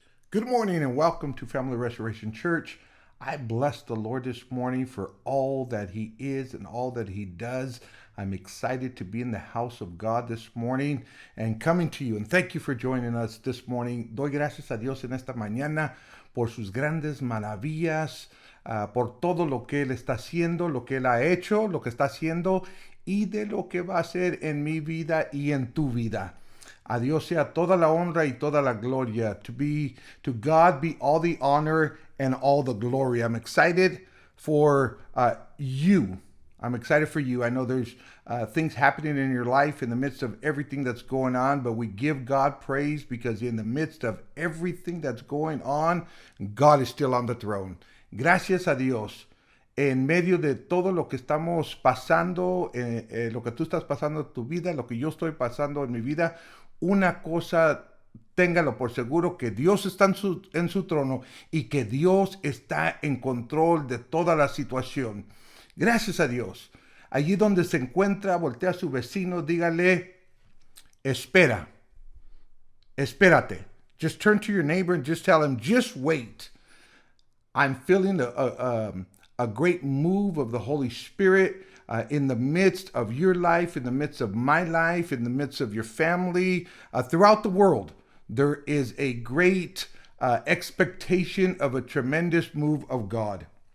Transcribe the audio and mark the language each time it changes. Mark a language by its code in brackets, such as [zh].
[en] Good morning and welcome to Family Restoration Church. I bless the Lord this morning for all that He is and all that He does. I'm excited to be in the house of God this morning and coming to you. And thank you for joining us this morning. [es] Doy gracias a Dios en esta mañana por sus grandes maravillas, por todo lo que Él está haciendo, lo que Él ha hecho, lo que está haciendo y de lo que va a hacer en mi vida y en tu vida. A Dios sea toda la honra y toda la gloria. [en] To God be all the honor and all the glory. I'm excited for you. I'm excited for you. I know there's things happening in your life in the midst of everything that's going on, but we give God praise because in the midst of everything that's going on, God is still on the throne. [es] Gracias a Dios. En medio de todo lo que estamos pasando, lo que tú estás pasando en tu vida, lo que yo estoy pasando en mi vida, una cosa, téngalo por seguro, que Dios está en su trono y que Dios está en control de toda la situación. Gracias a Dios. Allí donde se encuentra, voltea a su vecino, dígale, espera, espérate. [en] Just turn to your neighbor and just tell him, just wait. I'm feeling a great move of the Holy Spirit in the midst of your life, in the midst of my life, in the midst of your family, throughout the world. There is a great expectation of a tremendous move of God.